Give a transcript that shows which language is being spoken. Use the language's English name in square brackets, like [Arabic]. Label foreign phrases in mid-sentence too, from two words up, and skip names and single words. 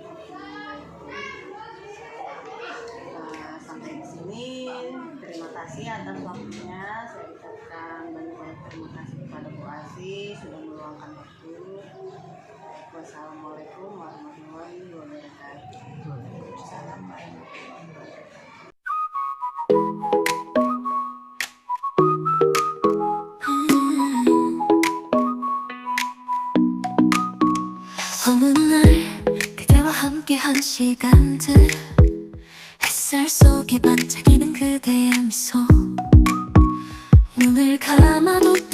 [Indonesian] Sampai di sini, terima kasih atas waktunya. Saya ucapkan banyak terima kasih kepada Bu Asi sudah meluangkan waktu. [Arabic] والسلام عليكم ورحمة الله وبركاته. Assalamualaikum. [Korean] 어느 날 그대와 함께한 시간들, 햇살 속에 반짝이는 그대의 미소, 눈을 감아도